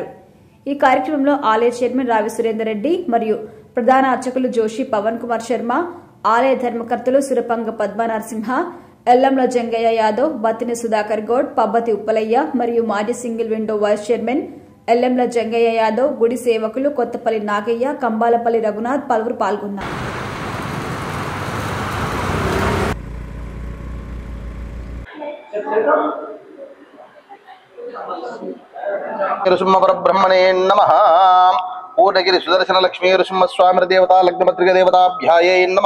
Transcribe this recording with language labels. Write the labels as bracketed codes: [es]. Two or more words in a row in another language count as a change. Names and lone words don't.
[te] ఈ కార్యక్రమంలో ఆలయ చైర్మన్ రావి సురేందర్ రెడ్డి మరియు ప్రధాన అర్చకులు జోషి పవన్ కుమార్ శర్మ, ఆలయ ధర్మకర్తలు సురపంగ పద్మ నరసింహ, ఎల్లంల జంగయ్య యాదవ్, బత్తిని సుధాకర్ గౌడ్, పబ్బతి ఉప్పలయ్య మరియు మాజీ సింగిల్ విండో వైస్ చైర్మన్ ఎల్లంల జంగయ్య యాదవ్, గుడి సేవకులు కొత్తపల్లి నాగయ్య, కంబాలపల్లి రఘునాథ్ పలువురు పాల్గొన్నారు. [sa] ब्रह्मणे नमः। पूर्णगिरि सुदर्शन लक्ष्मी नृसिंहस्वामी देवता लग्नपत्रिक देवताभ्यायै नमः।